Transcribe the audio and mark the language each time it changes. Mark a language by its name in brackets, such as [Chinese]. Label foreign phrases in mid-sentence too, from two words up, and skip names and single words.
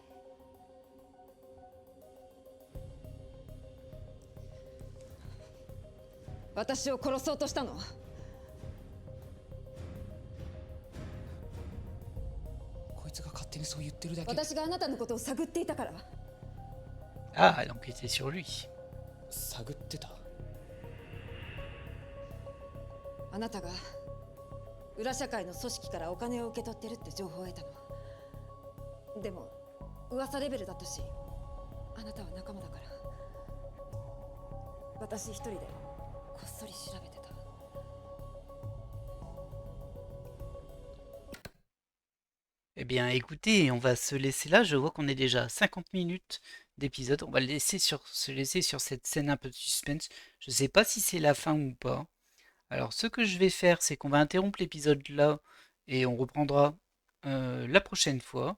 [Japanese] 私を殺そうとしたの。こいつが勝手にそう言ってるだけで。私があなたのことを探っていたから。 [French] Ah, elle enquêtait sur lui. [Japanese] 探ってた。あなたが裏社会の組織からお金を受け取ってるって情報を得たの。でも噂レベルだったし、あなたは仲間だから、私一人でこっそり調べてた。 [French] Eh bien, écoutez, on va se laisser là. Je vois qu'on est déjà à 50 minutes d'épisode. On va se laisser sur cette scène un peu de suspense. Je sais pas si c'est la fin ou pas. Alors, ce que je vais faire, c'est qu'on va interrompre l'épisode là et on reprendra la prochaine fois.